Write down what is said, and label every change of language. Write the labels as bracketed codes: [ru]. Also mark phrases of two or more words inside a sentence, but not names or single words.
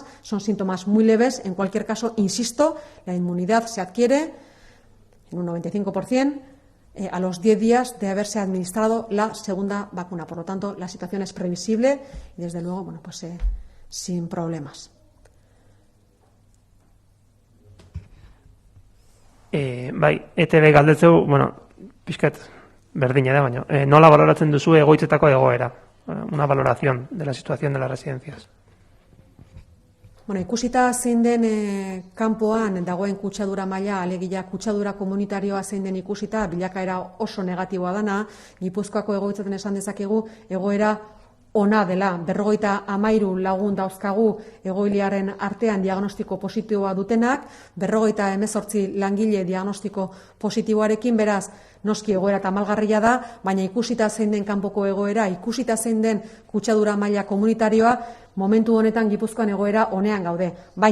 [es] Son síntomas muy leves. En cualquier caso, insisto, la inmunidad se adquiere en un 95% a los 10 días de haberse administrado la segunda vacuna. Por lo tanto, la situación es previsible y, desde luego, bueno, pues sin problemas. [eu] Bai, ETB galdetzeu, bueno, pixkat berdina da, baina nola baloratzen duzu egoitzetako egoera? [es] Una valoración de la situación de las residencias. [eu] Bueno, ikusita zein den kanpoan dagoen kutsadura maila, alegia kutsadura komunitarioa zein den ikusita, bilakaera oso negatiboa dana, Gipuzkoako egoitzaten esan dezakegu egoera ona dela. 53 lagun dauzkagu egoiliaren artean diagnostiko positiboa dutenak, 58 langile diagnostiko positiboarekin, beraz, noski egoera tamalgarria da, baina ikusita zein den kanpoko egoera, ikusita zein den kutsadura maila komunitarioa, momentu honetan Gipuzkoan egoera onean gaude.